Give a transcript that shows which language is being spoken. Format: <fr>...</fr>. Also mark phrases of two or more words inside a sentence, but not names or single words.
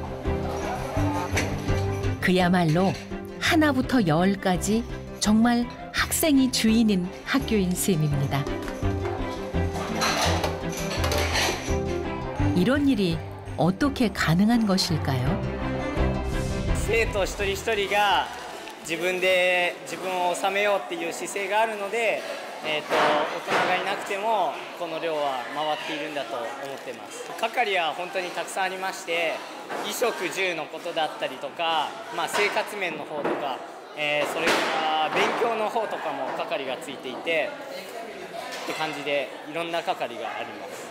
<ko>그야말로 하나부터 열까지 정말 학생이 주인인 학교인 셈입니다. 이런 일이 어떻게 가능한 것일까요?</ko> <ja>生徒一人一人が自分で自分を治めようっていう姿勢があるので、大人がいなくてもこの寮は回っているんだと思っています。係は本当にたくさんありまして、衣食住のことだったりとか、生活面の方とか、それから勉強の方とかも係がついていてって感じでいろんな係があります。</ja>